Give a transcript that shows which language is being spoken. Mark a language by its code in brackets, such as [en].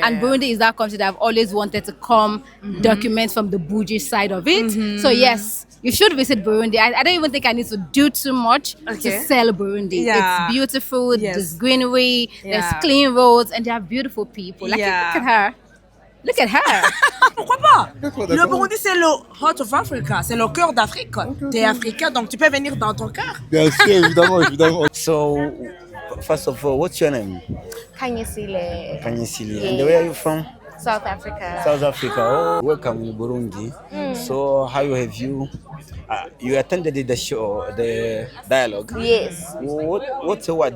[en] And Burundi is that country that I've always wanted to come document from the bougie side of it. So yes, you should visit Burundi. I don't even think I need to do too much Okay. to sell Burundi. Yeah. It's beautiful. Yes. There's greenery. Yeah. There's clean roads, and they are beautiful people. Like, Yeah. look at her. Look at her. [fr] Pourquoi pas? Le Burundi, c'est le [en] heart of Africa, [fr] c'est le cœur d'Afrique. T'es africain, donc tu peux venir dans ton cœur. Bien sûr, évidemment, évidemment. [en] So, first of all, what's your name? Kanyesile, Kanyesili. And where are you from? South Africa. South Africa. Oh, welcome in Burundi. So, how have you? You attended the show, the dialogue. Yes. What?